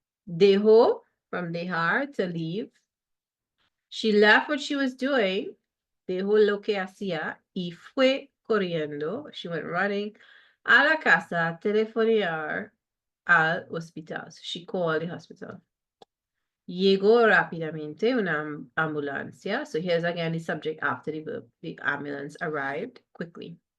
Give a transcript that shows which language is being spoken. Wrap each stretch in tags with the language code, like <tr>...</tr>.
<es>Dejó,</es> <en>from</en> <es>dejar,</es> <en>to leave. She left what she was doing,</en> <es>dejó lo que hacía, y fue corriendo,</es> <en>she went running,</en> <es>a la casa a telefonear al hospital.</es> <en>So she called the hospital.</en> <es>Llegó rápidamente una ambulancia.</es> <en>So here's again the subject after the verb. The ambulance arrived quickly.</en>